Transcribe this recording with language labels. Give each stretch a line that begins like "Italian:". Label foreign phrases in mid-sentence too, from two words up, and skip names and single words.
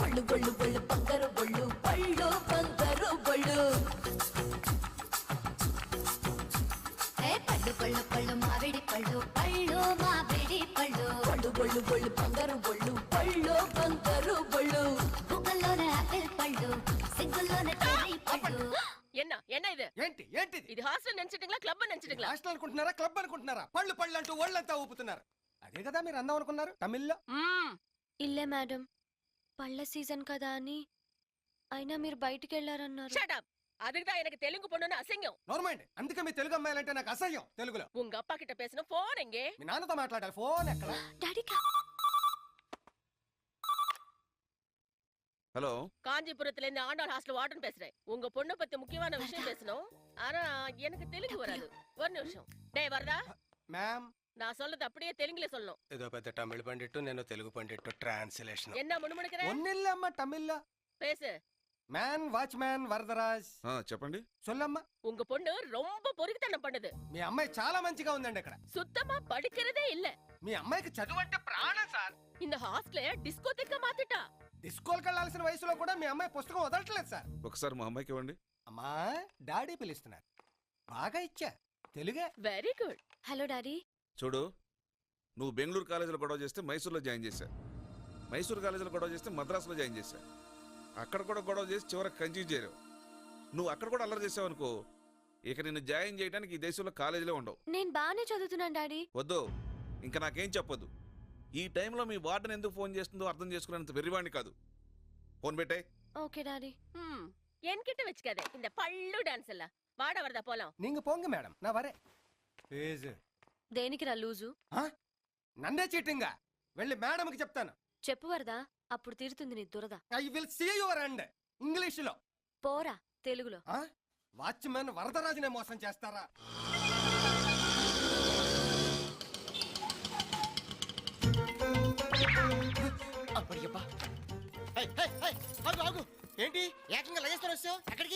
Telugu: బొళ్ళు బొళ్ళు బంగారు బొళ్ళు పళ్ళు బంగారు బొళ్ళు పళ్ళు పళ్ళు పళ్ళు మామిడి పళ్ళు పళ్ళు మామిడి పళ్ళు పళ్ళు బొళ్ళు బొళ్ళు బంగారు బొళ్ళు పళ్ళు బంగారు బొళ్ళు బుగ్గల్లోనే ఆపిల్ పళ్ళు సిగ్గుల్లోనే చెర్రీ పళ్ళు.
Tamil: என்ன இது
Telugu: ఏంటి ఏంటిది? ఇది హాస్టల్ నెంచటింగ్లా క్లబ్ నెంచటింగ్లా హాస్టల్ అనుకుంటున్నారా క్లబ్ అనుకుంటున్నారా? పళ్ళు పళ్ళు అంటూ ఒళ్ళంతా ఊపుతున్నారు. అదే కదా మీరు అందం అనుకున్నారు తమిళ్లో. ఇల్లే మేడం పళ్ళ సీజన్ కదా అని అయినా మీరు బయటికి వెళ్ళారన్నారు.
English: shut up.
Tamil: அதுக்குதான் எனக்கு தெலுங்கு பொண்ணுன்னு அசிங்கம்.
Telugu: నార్మల్ అందుకే మీ తెలుగు అమ్మాయిలంటే నాకు అసహ్యం. తెలుగులో
Tamil: உங்க அப்பா கிட்ட பேசின போன் எங்கே?
Telugu: మీ నాన్నతో మాట్లాడాలి. ఫోన్ ఎక్కడ? డాడీ
Tamil: ஹலோ, காஞ்சிபுரத்துல இருந்து ஆண்டாள் ஹாஸ்டல் வார்டன் பேசுறேன். உங்க பொண்ணு பத்தி முக்கியமான விஷயம் பேசணும். ஆனா எனக்கு தெலுங்கு வராது. ஒரு நிமிஷம். டேய் வரதா,
Telugu: మ్యామ్
Tamil: நான் சொல்றது அப்படியே தெலுங்குல சொல்லணும்.
Telugu: ఏదో పెద్ద తమిళ పండిట్టు నేను తెలుగు పండిట్టు ట్రాన్స్లేషన్.
Tamil: என்ன முணுமுணுக்குற?
Telugu: ఒన్నిల్లమ్మ తమిళ్లో
Tamil: பேசு.
Telugu: మ్యాన్ వాచ్మ్యాన్ వరదరాజ్. చెప్పండి.
Tamil: సొల్లమ్మ. உங்க பொண்ணு ரொம்ப பொறுக்கித்தனம் பண்ணுது.
Telugu: మీ అమ్మాయి చాలా మంచిగా ఉందండి ఇక్కడ.
Tamil: சுத்தமா படிக்கிறதே இல்ல.
Telugu: మీ అమ్మాయికి చదువు అంటే ప్రాణం సార్.
Tamil: இந்த ஹாஸ்டல டிஸ்கோதெக்க மாத்திட்டா.
Telugu: డిస్కోల్కి వెళ్ళాల్సిన వయసులో కూడా మీ అమ్మాయి పుస్తకం వదలట్లేదు సార్. ఒకసారి మా అమ్మాయికి ఇవ్వండి. అమ్మా డాడీ పిలుస్తున్నారు. బాగా ఇచ్చా తెలుగే.
English: very good. hello daddy.
Telugu: చూడు, నువ్వు బెంగళూరు కాలేజీలో గొడవ చేస్తే మైసూర్లో జాయిన్ చేశా. మైసూరు కాలేజీలో గొడవ చేస్తే మద్రాసులో జాయిన్ చేశా. అక్కడ కూడా గొడవ చేసి చివరికి కన్ఫ్యూజ్ చేయరు. నువ్వు అక్కడ కూడా అల్లరి చేసావు అనుకో, ఇక నిన్ను జాయిన్ చేయడానికి ఈ దేశంలో కాలేజీలో ఉండవు. నేను బాగానే చదువుతున్నాను డాడీ. వద్దు, ఇంకా నాకేం చెప్పొద్దు. ఈ టైంలో మీ వార్డెన్ ఎందుకు ఫోన్ చేస్తుందో అర్థం చేసుకునేంత వెర్రివాణ్ణి కాదు. ఫోన్ పెట్టే.
English: okay daddy.
Tamil: என்கிட்ட வச்சுக்காதே இந்த பள்ளு டான்ஸ் எல்லாம். வாட வரதா போலாம். நீங்க போங்க மேடம், நான் வரேன்.
Telugu: ప్లీజ్. దేనికి రా లూజు? నన్నే చీటింగ్. వెళ్ళి మేడంకి చెప్తాను. చెప్పు వరదా, అప్పుడు తీరుతుంది నీ దురద.
English: I will see your end.
Telugu: ఇంగ్లీష్ లో పోరా తెలుగులో. వాచ్మెన్ వరదరాజునే మోసం చేస్తారా? ఏంటి ఏకంగా లగేస్తారు వచ్చావు? ఎక్కడికి?